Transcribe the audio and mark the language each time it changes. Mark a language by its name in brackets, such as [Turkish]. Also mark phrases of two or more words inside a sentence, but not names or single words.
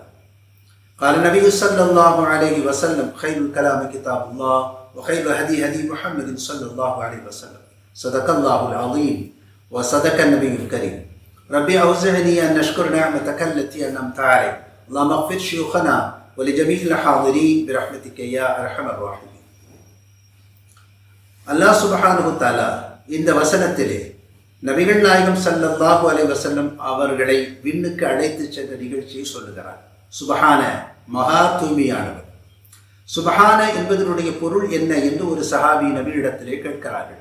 [Arabic] قال النبي صلى الله عليه وسلم: خير الكلام كتاب الله، وخير الهدي هدي محمد صلى الله عليه وسلم. صدق الله العظيم وصدق النبي الكريم. ربي أوزعني أن نشكر نعمتك التي أنعمت علي. اللهم اغفر شيوخنا ولجميع الحاضرين برحمتك يا أرحم الراحمين. الله سبحانه وتعالى [Tamil] இந்த வசனத்திலே நபிகள் நாயகம் [Arabic] صلى الله عليه وسلم [Tamil] அவர்களை விண்ணுக்கு அழைத்து சென்ற நிகழ்ச்சியை சொல்லுகிறார். சுப்ஹான, மகா தூய்மையானவர். சுப்ஹான என்பதனுடைய பொருள் என்ன என்று ஒரு சஹாபி நபியிடத்திலே கேட்கிறார்கள்.